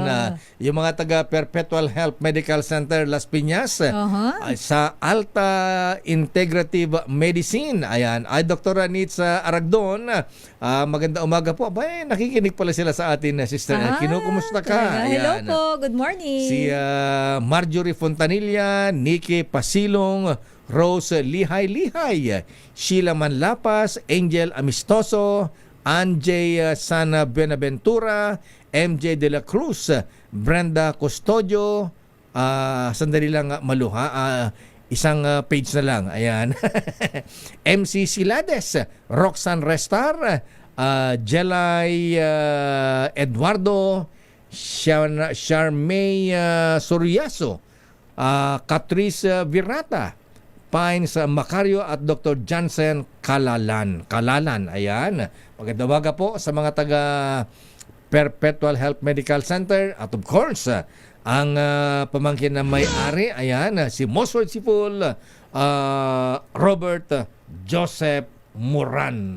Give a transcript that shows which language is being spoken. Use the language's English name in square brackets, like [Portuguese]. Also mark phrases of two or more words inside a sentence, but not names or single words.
[Filipino] Yung mga taga Perpetual Health Medical Center Las Piñas sa Alta Integrative Medicine. Ayan. Ay, Dr. Nitza Aragdon. Maganda umaga po. Nakikinig pala sila sa atin, Sister L. Kinukumusta ka? [English] Hello po. Good morning. [Filipino] Si Marjorie Fontanilla, Nikki Pasilong, Rose Lihay-Lihay, Sheila Manlapas, Angel Amistoso, Anjay Sana Benaventura, MJ De La Cruz, Brenda Custodio, sandali lang maluha, isang page na lang, ayan. MC Silades, Roxanne Restar, Jelay Eduardo, Charmay Soriaso, Catrice Virata, Pines Macario at Dr. Jansen Kalalan. Ayan. Magandang umaga po sa mga taga Perpetual Health Medical Center at [English] of course [Filipino] ang pamangkin na may-ari, ayan, si Most Worshipful Robert Joseph Moran.